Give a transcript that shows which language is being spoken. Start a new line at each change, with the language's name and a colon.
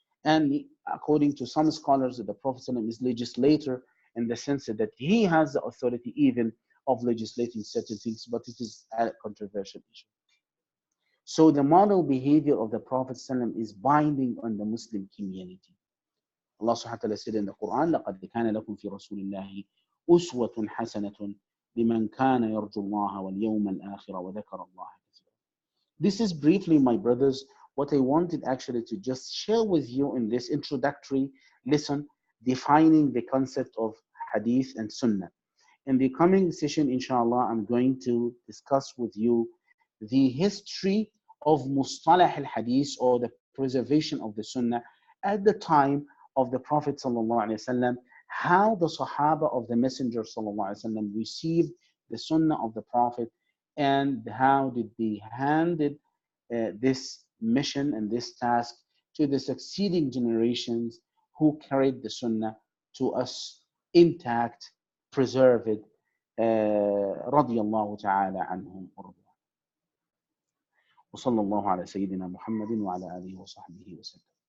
English: And according to some scholars, the Prophet ﷺ is legislator in the sense that he has the authority even of legislating certain things, but it is a controversial issue. So the model behavior of the Prophet ﷺ is binding on the Muslim community. Allah subhanahu wa ta'ala said in the Quran,
Arabic: لَقَدْ كَانَ لَكُمْ فِي رَسُولِ اللَّهِ أُسْوَةٌ حَسَنَةٌ لِمَنْ كَانَ يَرْجُو اللَّهَ وَالْيَوْمَ الْآخِرَ وَذَكَرَ اللَّهَ كَثِيرًا.
English: This is briefly, my brothers, what I wanted actually to just share with you in this introductory lesson, defining the concept of Hadith and Sunnah. In the coming session, inshallah, I'm going to discuss with you the history of Mustalah al-Hadith, or the preservation of the Sunnah at the time of the Prophet ﷺ, how the Sahaba of the Messenger ﷺ received the Sunnah of the Prophet, and how did they handle this mission and this task to the succeeding generations who carried the Sunnah to us intact, preserved,
Arabic: رضي الله تعالى عنهم ورضوا. وصلى الله على سيدنا محمد وعلى آله وصحبه وسلم.